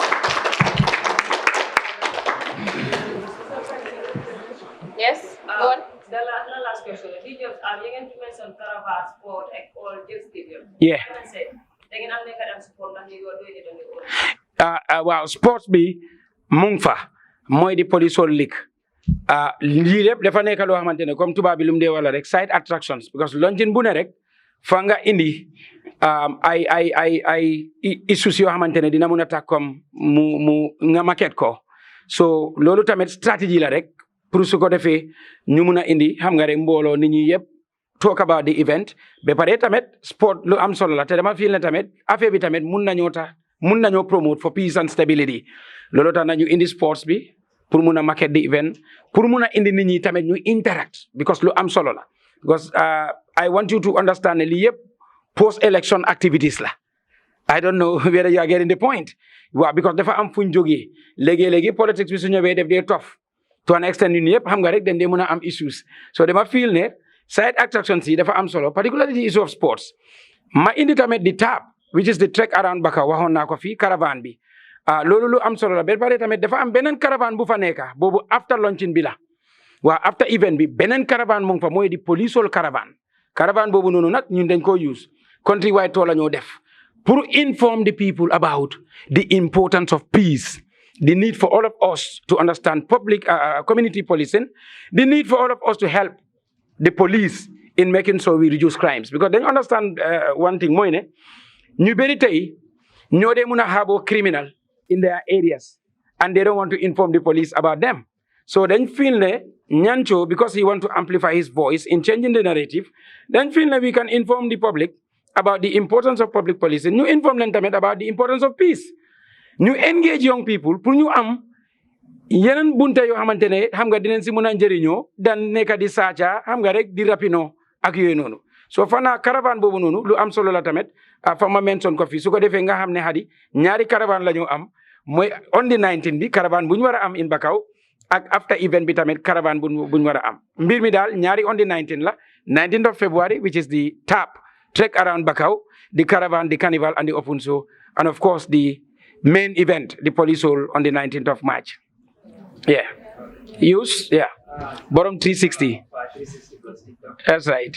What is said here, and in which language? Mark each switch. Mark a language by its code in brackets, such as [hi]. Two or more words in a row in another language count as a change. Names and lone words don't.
[en] Yes, go on. The last question. Did you again to mention caravan sport or just stadium? [wo] Yeah. Wow, sports bi mungfa moy di Polisol League. Lii lépp dafa nekk loo xamante ne comme tubaab bi lu mu dee wala rek [en] side attractions [wo] because longin bu ne rek fa nga indi ay issues yoo xamante ne dina mun a tax comme mu nga market ko so loolu tamit stratégie la rek pour su ko defee ñu mun a indi xam nga rek mbooloo nit ñi yëpp [en] talk about the event [wo] ba pare tamit sport lu am solo la te dama feel ne tamit affaire bi tamit mun nañoo [en] promote for peace and stability [wo] loolu tax nañu indi sports bi pour mun a [en] market the event [wo] pour mun a indi nit ñi tamit ñu [en] interact because [wo] lu am solo la [en] because I want you to understand [wo] ne lii yëpp [en] post election activities [wo] la [en] I don't know whether you are getting the point [wo] waaw because dafa am fuñ jógee léegi politics bi su ñëwee def dee [en] tough to an extent [wo] ñun yëpp xam nga rek dañ dee mun a am issues so dama feel ne [en] side attractions [wo] yi dafa am solo [en] particularly the issue of sports [wo] ma indi tamit [en] the tab which is the trek around Baka [wo] waxoon naa ko fii caravan bi loolu lu am solo la ba pare tamit dafa am beneen caravan bu fa nekka boobu [en] after launching [wo] bi la waaw [en] after event [wo] bi beneen caravan mu ngi fa mooy di Polisol caravan boobu noonu nag ñun dañ ko [en] use country wide tool [wo] la ñoo def pour [en] inform the people about the importance of peace the need for all of us to understand public community policing the need for all of us to help the police in making sure we reduce crimes because they understand one thing [wo] mooy ne ñu bari tay ñoo dee mëna [en] harbor criminal in their areas and they don't want to inform the police about them. So then feel ne Nyancho, because he want to amplify his voice in changing the narrative, then feel that we can inform the public about the importance of public policing. Ñu inform [wo] leen tamit [en] about the importance of peace. [wo] Ñu engage young people pour ñu am yeneen bunte yoo xamante ne xam nga dinañ si mën a njëriñoo dan nekk di saaca xam nga rek di rapino ak yooyu noonu. So fana caravane boobu noonu lu am solo la tamit fa ma mention ko fi su ko defee nga xam ne xadi ñaari caravane la ñu am mooy [en] on the 19 [wo] bi caravane bu ñu war a am [en] in Bakau [wo] ak after event bi tamit caravane bu ñu war a am mbir mi daal ñaari [en] on the 19 [wo] la [en] 19th of February which is the tap trek around Bakau, the caravan, the carnival and the open show, and of course the main event, the Polisol on the 19th of March. Yeah. Use, yeah. Bottom 360. That's right.